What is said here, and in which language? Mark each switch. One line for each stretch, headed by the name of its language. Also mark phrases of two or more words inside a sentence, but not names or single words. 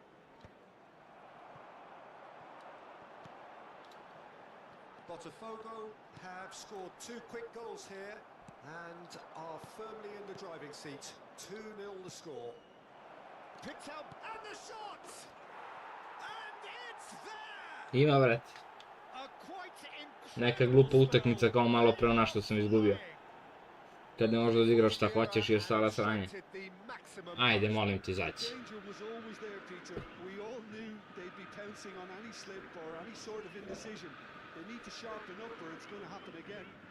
English: Botafogo have scored 2 quick goals here and are firmly in the driving seat. 2-0 the score. Picked up and the shot! And it's there!
Serbian: Ima, brate.
English: A quite
Serbian: Neka glupa utakmica kao malo pre ona što sam izgubio. Kad ne možeš da odigraš šta hoćeš jer stala sranje. Ajde, molim ti, izaći.
English: Danger was always there, Peter. We all knew they'd be pouncing on any slip or any sort of indecision. They need to sharpen up or it's going to happen again.